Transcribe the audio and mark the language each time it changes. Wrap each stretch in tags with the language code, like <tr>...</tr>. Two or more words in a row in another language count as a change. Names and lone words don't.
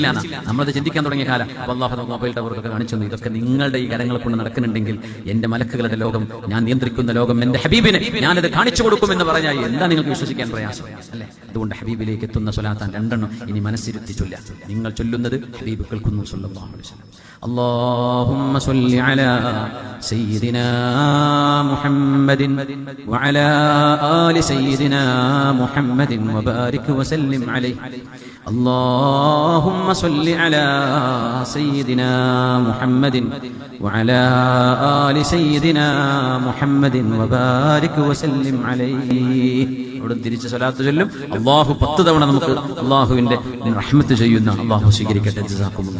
<ml>നമ്മളത് ചിന്തിക്കാൻ തുടങ്ങിയ കാലം. അല്ലാഹു മൊബൈൽ ടവറൊക്കെ കാണിച്ചു. ഇതൊക്കെ നിങ്ങളുടെ ഈ കരങ്ങളെ കൊണ്ട് നടക്കുന്നുണ്ടെങ്കിൽ എന്റെ മലക്കുകളുടെ ലോകം, ഞാൻ നിയന്ത്രിക്കുന്ന ലോകം, എന്റെ ഹബീബിനെ ഞാനത് കാണിച്ചു കൊടുക്കുമെന്ന് പറഞ്ഞാൽ എന്താ നിങ്ങൾക്ക് വിശ്വസിക്കാൻ പ്രയാസം അല്ലെ? അതുകൊണ്ട് ഹബീബിലേക്ക് എത്തുന്ന സ്വലാത്താൻ രണ്ടെണ്ണം ഇനി മനസ്സിരുത്തി ചൊല്ല. നിങ്ങൾ ചൊല്ലുന്നത് ഹബീബ് കേൾക്കുന്നു</ml> <ar>صلى الله عليه وسلم. اللهم صل على سيدنا محمد وعلى آل سيدنا محمد وبارك وسلم عليه. اللهم صل على سيدنا محمد وعلى آل سيدنا محمد وبارك وسلم عليه.</ar> <ml>അവിടെ തിരിച്ച് സ്വലാത്ത് ചൊല്ലും. അല്ലാഹു 10 തവണ നമുക്ക് അല്ലാഹുവിന്റെ റഹ്മത്ത് ചെയ്യുന്ന അല്ലാഹു സ്വീകരിക്കട്ടെ. ജസാക്കുമുല്ലാഹ്.</ml>